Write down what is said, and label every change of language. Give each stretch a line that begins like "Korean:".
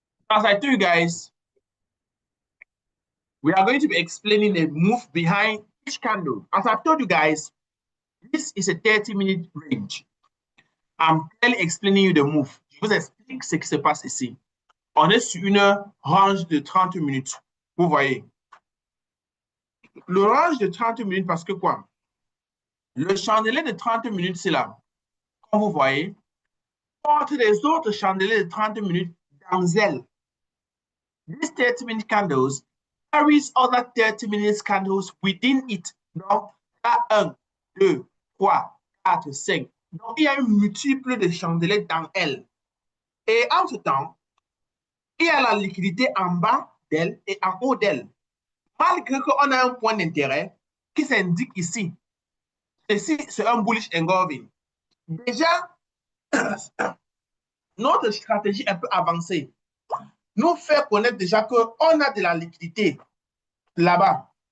English: As I told you guys, we are going to be explaining the move behind each candle. As I've told you guys, this is a 30-minute range. I'm clearly explaining you the move.
French: Je vous explique ce qui se passe ici. On est sur une range de 30 minutes. Vous voyez. Le range de 30 minutes parce que quoi? Le chandelier de 30 minutes, c'est là. Comme vous voyez, porte les autres chandeliers de 30 minutes dans elle.
English: These 30-minute candles carries other 30-minute candles within it.
French: Donc, 1, 2, 3, 4, 5. Donc, il y a une multiple de chandeliers dans elle. Et en ce temps, il y a la liquidité en bas d'elle et en haut d'elle. Malgré qu'on a un point d'intérêt qui s'indique ici. Ici, c'est un bullish engulfing. Déjà, notre stratégie un peu avancée nous fait connaître déjà qu'on a de la liquidité là-bas.